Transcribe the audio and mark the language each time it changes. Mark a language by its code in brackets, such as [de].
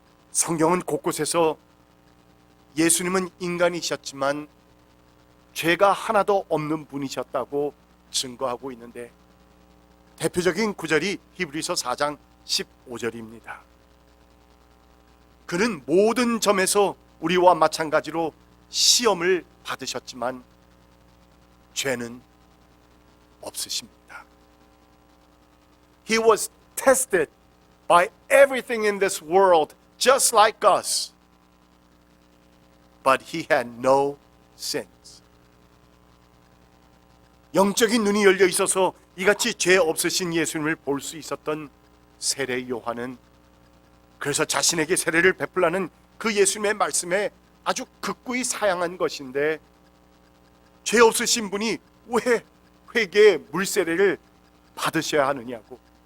[ko] 성경은 곳곳에서 예수님은 인간이셨지만 죄가 하나도 없는 분이셨다고 증거하고 있는데, 대표적인 구절이 히브리서 4장 15절입니다. 그는 모든 점에서 우리와 마찬가지로 시험을 받으셨지만 죄는 없으십니다. [en] He was tested by everything in this world just like us, but he had no sins. [ko] 영적인 눈이 열려 있어서 이같이 죄 없으신 예수님을 볼 수 있었던 세례 요한은 그래서 자신에게 세례를 베풀라는 그 예수님의 말씀에 아주 극구히 사양한 것인데, 죄 없으신 분이 왜 회개의 물세례를 받으셔야 하느냐고,